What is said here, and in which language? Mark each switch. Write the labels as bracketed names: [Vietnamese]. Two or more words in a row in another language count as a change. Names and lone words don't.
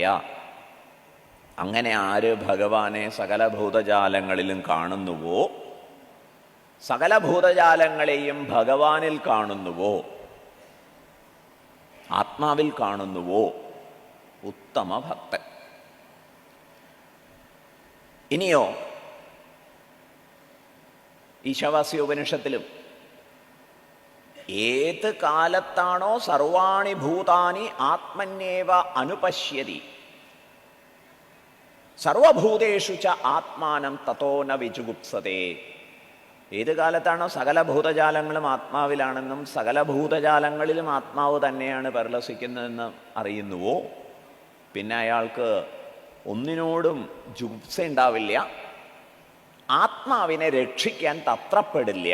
[Malayalam] അങ്ങനെ ആര് ഭഗവാനെ സകല ഭൂതജാലങ്ങളിലും കാണുന്നുവോ, സകല ഭൂതജാലങ്ങളെയും ഭഗവാനിൽ കാണുന്നുവോ, ആത്മാവിൽ കാണുന്നുവോ, ഉത്തമ ഭക്തൻ. ഇനിയോ ഈശാവാസ്യ ഉപനിഷത്തിലും ഏത് കാലത്താണോ [Sanskrit] सर्वाणि भूतानि आत्मन्येव अनुपश्यति सर्वभूतेषु च आत्मानं ततो न विजुगुप्सते. [Malayalam] ഏത് കാലത്താണോ സകല ഭൂതജാലങ്ങളും ആത്മാവിലാണെന്നും സകല ഭൂതജാലങ്ങളിലും ആത്മാവ് തന്നെയാണ് പരിലസിക്കുന്നതെന്ന് അറിയുന്നുവോ, പിന്നെ അയാൾക്ക് ഒന്നിനോടും ജുഗുപ്സ ഉണ്ടാവില്ല, ആത്മാവിനെ രക്ഷിക്കാൻ തത്രപ്പെടില്ല.